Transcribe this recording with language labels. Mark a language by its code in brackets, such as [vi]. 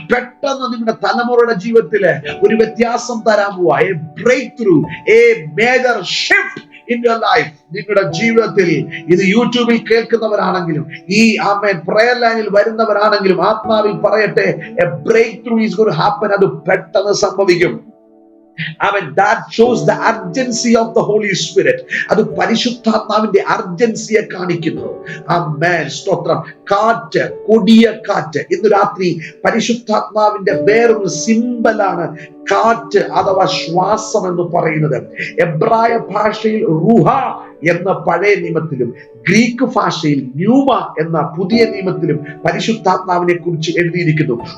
[ml] പെട്ടെന്ന് നിങ്ങളുടെ തലമുറയുടെ ജീവിതത്തില് ഒരു വ്യത്യാസം തരാൻ പോവാ. [en] A breakthrough, a major shift in your life. [ml] നിങ്ങളുടെ ജീവിതത്തിൽ ഇത് യൂട്യൂബിൽ കേൾക്കുന്നവരാണെങ്കിലും ഈ പ്രയർ ലൈനിൽ വരുന്നവരാണെങ്കിലും ആത്മാവിൽ പറയട്ടെ, [en] a breakthrough is going to happen. [ml] അത് പെട്ടെന്ന് സംഭവിക്കും. [en] That shows the urgency of the Holy Spirit. [ml] അത് പരിശുദ്ധാത്മാവിന്റെ അർജൻസിയെ കാണിക്കുന്നു. ആമേൻ, സ്തോത്രം. കാറ്റ്, കൊടിയ കാറ്റ്. ഇന്ന് രാത്രി പരിശുദ്ധാത്മാവിന്റെ വേറൊരു സിംബലാണ് കാറ്റ് അഥവാ ശ്വാസം എന്ന് പറയുന്നത്. എബ്രായ ഭാഷയിൽ റുഹ എന്ന പഴയ നിയമത്തിലും ഗ്രീക്ക് ഭാഷയിൽ ന്യൂമ എന്ന പുതിയ നിയമത്തിലും പരിശുദ്ധാത്മാവിനെ കുറിച്ച് എഴുതിയിരിക്കുന്നു.